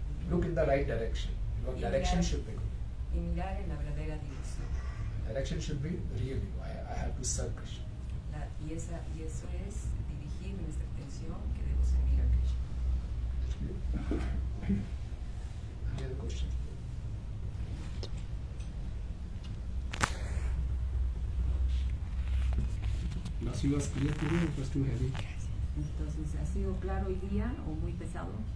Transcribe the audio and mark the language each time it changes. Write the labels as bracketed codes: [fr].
[en] Look in the right direction. Your Yeah. direction should be good. [es] Y mirar en la verdadera dirección. [en] Direction should be real. I have to serve Krishna. [es] Y eso es dirigir nuestra atención que debo servir a Krishna. [en] Any other questions? Las was clear today, it was too heavy. [es] Entonces, ¿ha sido claro hoy día o muy pesado?